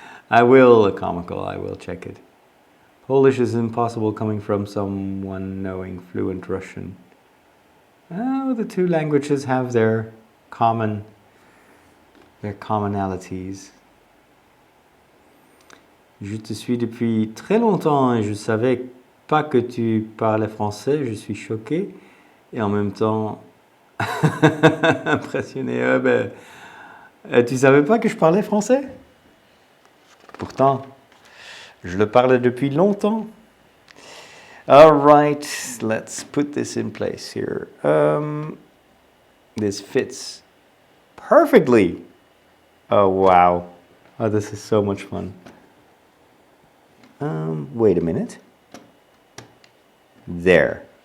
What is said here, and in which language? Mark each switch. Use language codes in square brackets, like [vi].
[en] I will check it. Polish is impossible coming from someone knowing fluent Russian. Oh, the two languages have their commonalities. [fr] Je te suis depuis très longtemps et je savais pas que tu parlais français. Je suis choqué et en même temps impressionné. Tu savais pas que je parlais français? Pourtant, je le parlais depuis longtemps. [en] All right, let's put this in place here. This fits perfectly. Oh, wow. Oh, this is so much fun. Wait a minute. There.